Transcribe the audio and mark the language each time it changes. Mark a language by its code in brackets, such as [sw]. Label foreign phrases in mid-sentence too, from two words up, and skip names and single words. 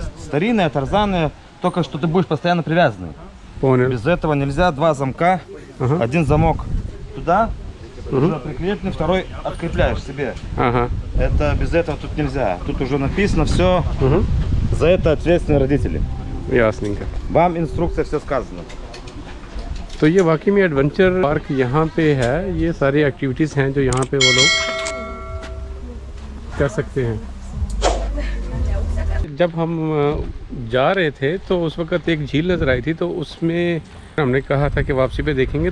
[ru] Старинные тарзаны, только что ты будешь постоянно привязанный. Понял. Без этого нельзя. Два замка. Ага. Один замок туда, Мгм. уже прикрепленный, второй открепляешь себе. Ага. Это без этого тут нельзя. Тут уже написано все. Угу. За это ответственны родители. यासनिंग का। Вам инструкция все сказано. [hi] तो ये वाकई में [en] adventure park [hi] यहाँ पे है। ये सारी एक्टिविटीज़ हैं जो यहाँ पे वो लोग कर सकते हैं। जब हम जा रहे थे तो उस वक़्त एक झील नज़र आई थी, तो उसमें हमने कहा था कि वापसी पे देखेंगे।